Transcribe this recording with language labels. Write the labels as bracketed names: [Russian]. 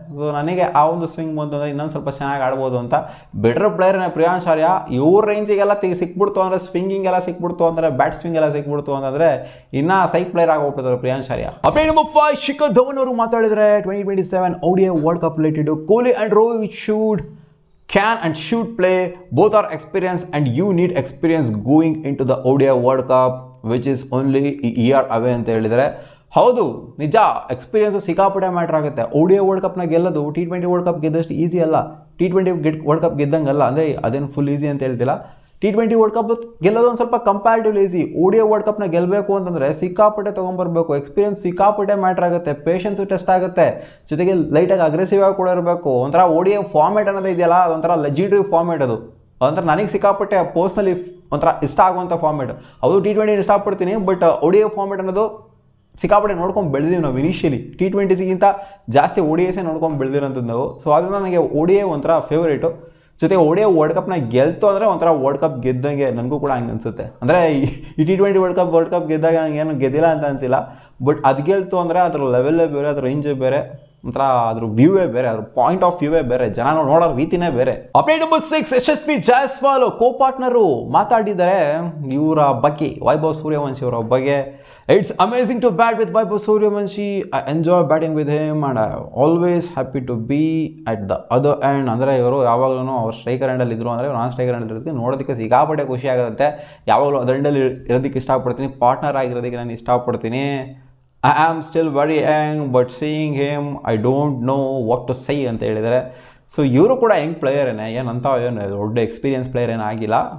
[Kannada] So ನನಗೆ ಆ ಒಂದು ಸ್ವಿಂಗ್ ಬಂತು ಅಂದರೆ ಇನ್ನೊಂದು ಸ್ವಲ್ಪ ಚೆನ್ನಾಗಿ ಆಡ್ಬೋದು ಅಂತ. ಬೆಟರ್ ಪ್ಲೇಯರ್ನೇ ಪ್ರಿಯಾಂಶ್ ಆರ್ಯ. ಇವ್ರ ರೇಂಜಿಗೆಲ್ಲ ಸಿಕ್ಬಿಡ್ತು ಅಂದರೆ, ಸ್ವಿಂಗಿಂಗ್ ಎಲ್ಲ ಸಿಕ್ಬಿಡ್ತು ಅಂದರೆ, ಬ್ಯಾಟ್ ಸ್ವಿಂಗ್ ಎಲ್ಲ ಸಿಕ್ಬಿಡ್ತು ಅಂತಂದರೆ ಇನ್ನೂ ಸೈಕ್ ಪ್ಲೇಯರ್ ಆಗೋಗ್ಬಿಡ್ತಾರೆ ಪ್ರಿಯಾಂಶ್ ಆರ್ಯ. ಅಪ್ಡೇಟ್ ನಂಬರ್ 5, ಶಿಖರ್ ಧವನ್ ಅವರು ಮಾತಾಡಿದರೆ 2027 ODI world cup related. [English] Kohli and Rohit can and should play. Both are experienced and you need experience going into the ODI World Cup which is only a year away [Kannada] ಅಂತ ಹೇಳಿದರೆ. ಹೌದು, ನಿಜ, experience ಸಿಕ್ಕಾಪಟ್ಟೆ matter ಆಗುತ್ತೆ. ODI world ಕಪ್ನ ಗೆಲ್ಲೋದು T20 world cup ಗೆದ್ದಷ್ಟು easy ಅಲ್ಲ, T20 world cup ಗೆದ್ದಂಗಲ್ಲ. ಅಂದರೆ ಅದೇನು ಫುಲ್ ಈಸಿ ಅಂತ ಹೇಳ್ತಿಲ್ಲ. T20 ವರ್ಲ್ಡ್ ಕಪ್ ಗೆಲ್ಲೋದು ಒಂದು ಸ್ವಲ್ಪ ಕಂಪ್ಯಾರಿಟಿವ್ಲಿ ಈಸಿ. ODI ವರ್ಲ್ಡ್ ಕಪ್ನ ಗೆಲ್ಲಬೇಕು ಅಂತಂದರೆ ಸಿಕ್ಕಾಪಟ್ಟೆ ತೊಗೊಂಬರ್ಬೇಕು, ಎಕ್ಸ್ಪೀರಿಯನ್ಸ್ ಸಿಕ್ಕಾಪಟ್ಟೆ ಮ್ಯಾಟ್ರ್ ಆಗುತ್ತೆ, ಪೇಷನ್ಸು ಟೆಸ್ಟ್ ಆಗುತ್ತೆ, ಜೊತೆಗೆ ಲೈಟಾಗಿ ಅಗ್ರೆಸಿವ್ ಆಗಿ ಕೂಡ ಇರಬೇಕು. ಒಂಥರ ODI ಫಾರ್ಮೇಟ್ ಅನ್ನೋದು ಇದೆಯಲ್ಲ, ಅದೊಂಥರ ಲೆಜೆಂಡ್ರಿ ಫಾರ್ಮೇಟ್ ಅದು. ಒಂಥರ ನನಗೆ ಸಿಕ್ಕಾಪಟ್ಟೆ ಪರ್ಸ್ನಲಿ ಒಂಥರ ಇಷ್ಟ ಆಗುವಂಥ ಫಾರ್ಮೇಟ್. ಅದು T20 ಇಷ್ಟಪಡ್ತೀನಿ, ಬಟ್ ODI ಫಾರ್ಮೇಟ್ ಅನ್ನೋದು ಸಿಕ್ಕಾಪಟ್ಟೆ ನೋಡ್ಕೊಂಡು ಬೆಳೆದೀವಿ ನಾವು. ಇನಿಷಿಯಲಿ T20ಗಿಂತ ಜಾಸ್ತಿ ODIಸೇ ನೋಡ್ಕೊಂಡು ಬೆಳೆದಿರೋಂಥದ್ದು ನಾವು. ಸೊ ಅದನ್ನು ನನಗೆ ODI ಒಂಥರ ಫೇವರೇಟು. ಜೊತೆಗೆ ODI ವರ್ಲ್ಡ್ ಕಪ್ನ ಗೆಲ್ತು ಅಂದರೆ ಒಂಥರ ವರ್ಲ್ಡ್ ಕಪ್ ಗೆದ್ದಂಗೆ ನನಗೂ ಕೂಡ ಹಂಗೆ ಅನಿಸುತ್ತೆ. ಅಂದರೆ ಈ T20 ವರ್ಲ್ಡ್ ಕಪ್ ಗೆದ್ದಾಗ ನನಗೇನು ಗೆದ್ದಿಲ್ಲ ಅಂತ ಅನಿಸಿಲ್ಲ, ಬಟ್ ಅದು ಗೆಲ್ತು ಅಂದರೆ ಅದ್ರ ಲೆವೆಲ್ಲೇ ಬೇರೆ, ಅದ್ರ ರೇಂಜೇ ಬೇರೆ, ಒಂಥರ ಅದ್ರ ವ್ಯೂವೇ ಬೇರೆ, ಅದ್ರ ಪಾಯಿಂಟ್ ಆಫ್ ವ್ಯೂವೇ ಬೇರೆ, ಜನ ನೋಡೋ ರೀತಿನೇ ಬೇರೆ. ಅಪ್ಡೇಟ್ ನಂಬರ್ 6, ಯಶಸ್ವಿ ಜಾಯ್ಸ್ವಾಲ್ ಕೋ ಪಾರ್ಟ್ನರು ಮಾತಾಡಿದ್ದಾರೆ ಇವರ ಬಗ್ಗೆ, ವೈಭವ್ ಸೂರ್ಯವಂಶಿ ಅವರ ಬಗ್ಗೆ. [English] It's amazing to bat with Vaibhav Suryavanshi. I enjoy batting with him and I'm always happy to be at the other end. [Kannada] ಅಂದರೆ ಇವರು ಯಾವಾಗಲೂ ಅವ್ರು ಸ್ಟ್ರೈಕರ್ ಎಂಡಲ್ಲಿ ಇದ್ರು ಅಂದರೆ ನಾನು ಸ್ಟ್ರೈಕರ್ ಎಂಡಲ್ಲಿ ಇರೋದಕ್ಕೆ ನೋಡೋದಕ್ಕೆ ಸಿಕ್ಕಾಪಟ್ಟೆ ಖುಷಿ ಆಗುತ್ತೆ. ಯಾವಾಗಲೂ ಅದರ ಎಂಡಲ್ಲಿ ಇರೋದಕ್ಕೆ ಇಷ್ಟಪಡ್ತೀನಿ, ಪಾರ್ಟ್ನರ್ ಆಗಿರೋದಕ್ಕೆ ನಾನು ಇಷ್ಟಪಡ್ತೀನಿ [English] I am still very young but seeing him I don't know what to say [Kannada] ಅಂತ ಹೇಳಿದರೆ. ಸೊ ಇವರು ಕೂಡ ಯಂಗ್ ಪ್ಲೇಯರೇನೆ, ಏನಂತ ಏನು ದೊಡ್ಡ ಎಕ್ಸ್ಪೀರಿಯನ್ಸ್ ಪ್ಲೇಯರ್ ಏನಾಗಿಲ್ಲ.